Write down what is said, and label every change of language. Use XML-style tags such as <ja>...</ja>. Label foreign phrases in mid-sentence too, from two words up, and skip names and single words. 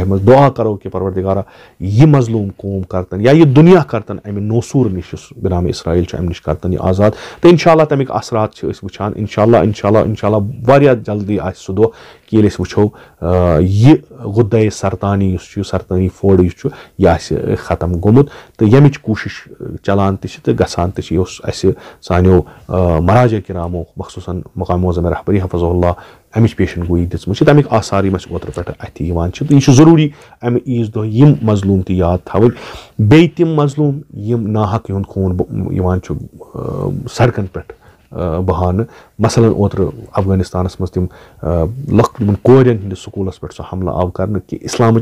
<ks>منٛز دُعا کرو کہِ پروردِگارا یہِ مظلوٗم قوم کرتن یا یہِ دُنیا کرتن امہِ نوسوٗر نِش یُس بِنامِ اسرایل چھُ امہِ نِش کرتن یہِ آزاد تہٕ</ks> <ar>انشاء اللہ</ar> <ks>تمیِکۍ اثرات چھِ أسۍ وٕچھان</ks> <ar>انشاء اللہ</ar> <ks>واریاہ جلدی آسہِ سُہ دۄہ کہِ ییٚلہِ أسۍ وٕچھو یہِ</ks> <fa>غُدے سرطانی</fa> <ks>یُس چھُ سرطٲنی فوڈ یُس چھُ یہِ آسہِ ختم گوٚمُت تہٕ ییٚمِچ کوٗشش چلان تہِ چھِ تہٕ گژھان تہِ چھِ یۄس اَسہِ سانیو مہاراجا کرامو مخصوٗصن</ks> <fa>مقام معظم رہبری</fa> <ar>حفظ اللہ</ar> <ks>امِچ پیشن گویی دِژمٕژ چھِ تمیِکۍ آثار یِم اَسہِ اوترٕ پٮ۪ٹھٕ اَتھِ یِوان چھِ تہٕ یہِ چھُ ضروٗری امہِ عیٖذ دۄہ یِم مظلوٗم تہِ یاد تھاوٕنۍ بیٚیہِ تِم مظلوٗم یِم ناحق یِہُنٛد خوٗن یِوان چھُ سڑکن پٮ۪ٹھ بہانہٕ مثلاً اوترٕ افغٲنِستانس منٛز تِم لۄکٹٮ۪ن کورٮ۪ن ہٕنٛدِس سکوٗلس پٮ۪ٹھ سُہ حملہٕ آو کرنہٕ کہِ اسلامٕچ</ks>